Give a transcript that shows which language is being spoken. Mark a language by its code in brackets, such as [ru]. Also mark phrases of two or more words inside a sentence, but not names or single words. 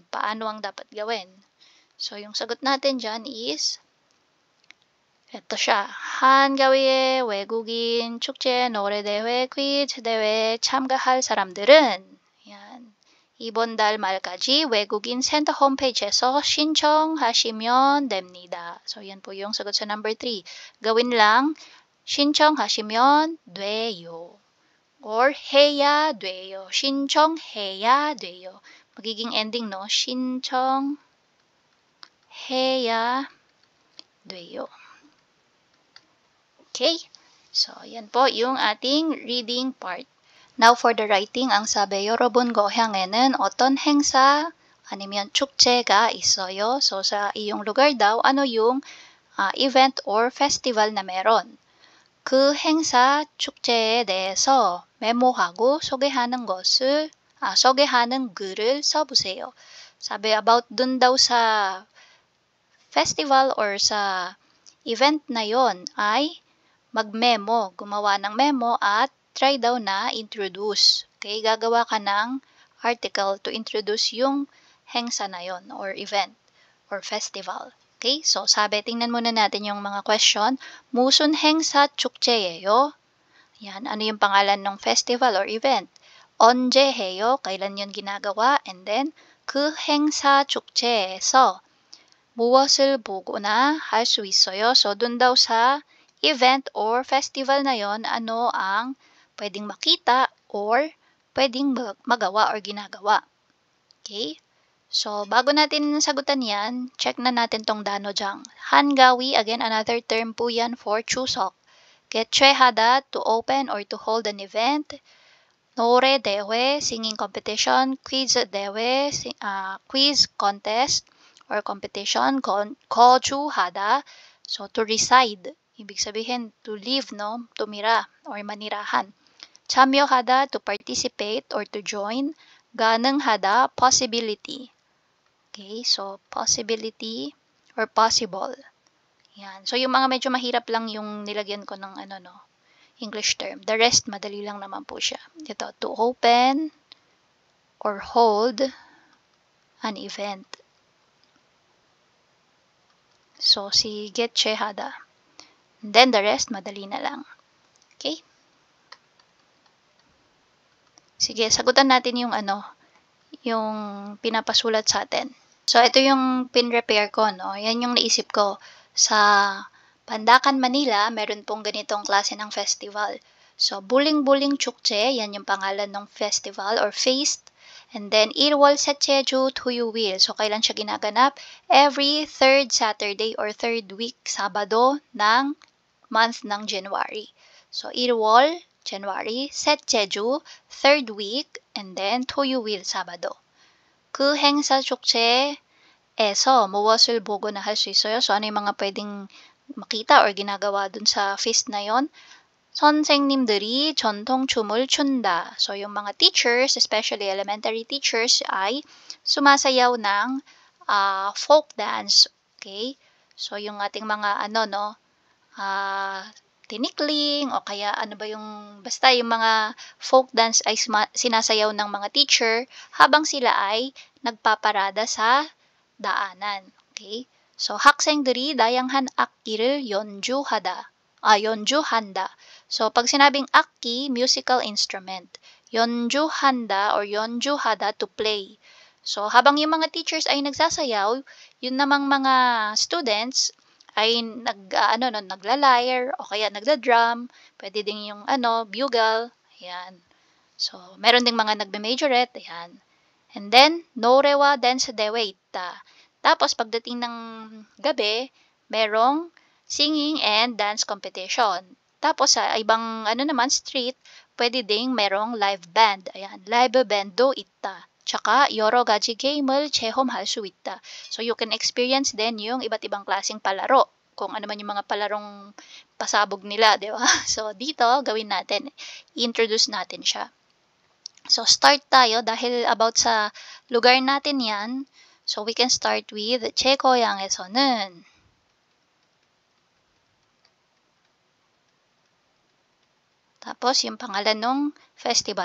[tl] Paano ang dapat gawin? So, yung sagot natin dyan is, ito siya. [ko] 한가위의 외국인 축제, 노래대회, 퀴즈 대회에 참가할 사람들은 yan. 이번 달 말까지 외국인 센터 홈페이지에서 신청하시면 됩니다. [tl] So, yan po yung sagot sa number 3. Gawin lang, [ko] 신청하시면 돼요. Or 해야 돼요. 신청해야 돼요. [tl] Magiging ending, no? [ko] 신청해야 돼요. [tl] Okay? So, yan po yung ating reading part. [en] Now, for the writing, [tl] ang sabi, [ko] 여러분 고향에는 어떤 행사 아니면 축제가 있어요? [tl] So, sa iyong lugar daw, ano yung [en] event or festival [tl] na meron? [ko] 그 행사, 축제에 대해서 메모하고 소개하는 글을 써보세요. [tl] 사bi, about dun daw sa festival or sa event na yon ay mag-memo, gumawa ng memo at try daw na introduce. Okay, gagawa ka ng article [en] to introduce [tl] yung hengsa na yon or [en] event or festival. [tl] Okay, so sabi, tingnan muna natin yung mga question. [ko] 무슨 행사 축제예요? [tl] Yan, ano yung pangalan ng festival or event? [ko] 언제 해요? [tl] Kailan yun ginagawa? [en] And then, [ko] 그 행사 축제에서 무엇을 보거나 할 수 있어요? [tl] So, dun daw sa [en] event or festival [tl] na yon, ano ang pwedeng makita or pwedeng magawa or ginagawa. Okay? So, bago natin sagutan yan, check na natin tong 단어장. [ko] 한가위, [en] again, another term po yan for 추석. [ko] 개최하다, [en] to open or to hold an event. [ko] 노래 대회, [en] singing competition. quiz 대회, quiz contest or competition. 거주하다, so to reside. [tl] Ibig sabihin, [en] to live, [tl] no? Tumira or manirahan. [ko] 참여하다, [en] to participate or to join. 가능하다, possibility. Okay, so possibility or possible. [tl] Yan. So, yung mga medyo mahirap lang yung nilagyan ko ng [en] English term. The rest, [tl] madali lang naman po siya. Ito, [en] to open or hold an event. So, si 개최하다. Then, the rest, [tl] madali na lang. Okay? Sige, sagutan natin yung yung pinapasulat sa atin. So, ito yung pin-repair ko, no? Yan yung naisip ko. Sa Pandakan, Manila, meron pong ganitong klase ng festival. So, Buling-Buling Chukche, yan yung pangalan ng festival or feast. [en] And then, [ko] 일월 셋째 주 토요일. [tl] So, kailan siya ginaganap? [en] Every third Saturday or third week, [tl] Sabado ng month ng January. So, Irwol, January, Setjeju, [en] third week, [tl] and then Tuyuwil, Sabado. [ko] 그 행사 축제에서 무엇을 보거나 할 수 있어요? [tl] So, ano yung mga pwedeng makita or ginagawa dun sa feast na yon? [ko] 선생님들이 전통춤을 춘다. [tl] So, yung mga teachers, especially [en] elementary teachers, [tl] ay sumasayaw ng [en] folk dance. [tl] Okay? So, yung ating mga tinikling o kaya basta yung mga [en] folk dance [tl] ay sinasayaw ng mga teacher habang sila ay nagpaparada sa daanan. Okay? So, [ko] 학생들이 다양한 악기를 연주한다. [tl] So, pag sinabing akki, musical instrument. [ko] 연주한다 or 연주하다, to play. [tl] So, habang yung mga teachers ay nagsasayaw, yun namang mga students ay nagla-lyre o kaya nagda-drum, pwede din yung bugle, ayan. So, meron ding mga nagbe-majorette, ayan. And then, [ko] 노래와 댄스 대회 있다. [tl] Tapos, pagdating ng gabi, merong [en] singing and dance competition. [tl] Tapos, sa ibang street, pwede ding merong [en] live band. [ko] Ayan, live band도 있다. Tsaka, 여러 가지 게임을 체험할 수 있다. [tl] So, [en] you can experience [tl] din yung iba't ibang klaseng palaro. Kung ano man yung mga palarong pasabog nila, di ba? So, dito, gawin natin. I-introduce natin siya. So, start tayo dahil about sa lugar natin yan. So, [en] we can start with [ko] 제 고향에서는 [tl] tapos, yung pangalan ng festival.